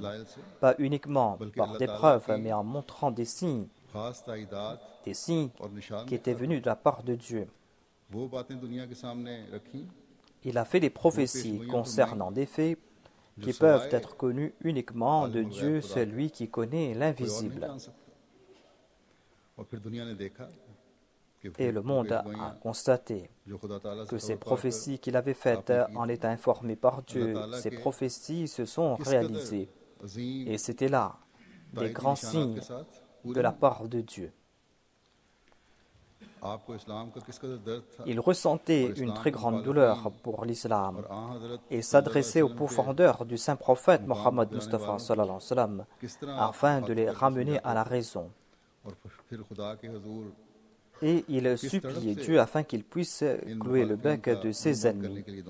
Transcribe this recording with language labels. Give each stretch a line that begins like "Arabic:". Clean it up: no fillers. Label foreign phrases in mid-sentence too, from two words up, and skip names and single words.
Urdu: دلائل سے
French: pas uniquement par des preuves, mais en montrant des signes
Urdu: خاص تائیدات اور نشان
French: qui étaient venus de la part de Dieu.
Urdu: وہ باتیں دنیا کے سامنے رکھی
French: Il a fait des prophéties concernant des faits qui peuvent être connus uniquement de Dieu, celui qui connaît
Urdu: کوئی اور نہیں
French: l'invisible.
Urdu: جان سکتا اور پھر دنیا نے دیکھا کہ
French: Et le monde a constaté
Urdu: جو خدا تعالیٰ سے
French: que ces
Urdu: خبر پا کر
French: prophéties qu'il avait faites en étant informé par Dieu, ces prophéties se sont
Urdu: کس
French: réalisées.
Urdu: قدر عظیم
French: Et c'était là des
Urdu: تائیدی
French: grands
Urdu: نشانات
French: signes
Urdu: کے ساتھ
French: de la part de Dieu. Il ressentait une très grande douleur pour l'islam et s'adressait aux profondeurs du saint prophète Mohammed Mustafa
Arabic: صلى الله عليه وسلم
French: afin de les ramener à la raison. Et il suppliait Dieu afin qu'il puisse clouer le bec de ses ennemis.